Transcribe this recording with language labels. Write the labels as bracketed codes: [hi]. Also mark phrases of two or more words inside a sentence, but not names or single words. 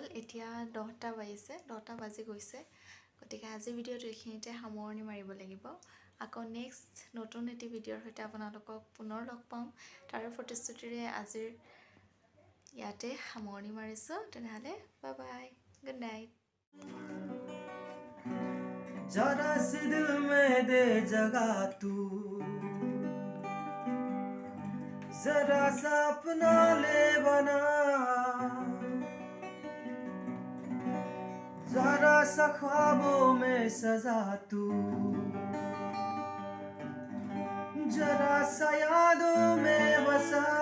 [as] এতিয়া 10টা বাজিছে, 10টা বাজি গৈছে। গতিকে আজি ভিডিঅ'টো এইখিনিতে সামৰণি মাৰিব লাগিব। আকৌ নেক্সট নতুন এটি ভিডিঅ'ৰ সৈতে আপোনালোকক পুনৰ লগ পাম। তাৰে প্ৰতিশ্ৰুতিৰে আজিৰ ইয়াতে সামৰণি মাৰিছোঁ। [en] তেনেহ'লে bye bye, good night. [hi] जरा सी दिल में दे जगह तू, जरा सा अपना ले बना, जरा सा ख्वाबों में सजा तू, जरा सा यादों में बसा।